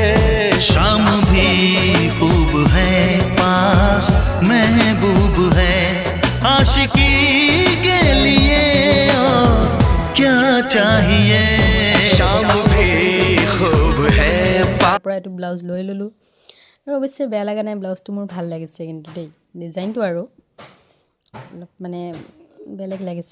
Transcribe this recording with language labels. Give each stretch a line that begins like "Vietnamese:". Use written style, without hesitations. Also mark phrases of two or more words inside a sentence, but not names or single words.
Hindi: शाम भी खूब है पास महबूब है आशिकी के लिए और क्या चाहिए शाम भी खूब है
Assamese: এইটো ব্লাউজ লৈ ললো আৰু অৱশ্যে বেয়া লাগা নাই ব্লাউজটো মোৰ ভাল লাগিছে কিন্তু দেই ডিজাইনটো আৰু মানে বেলেগ লাগিছে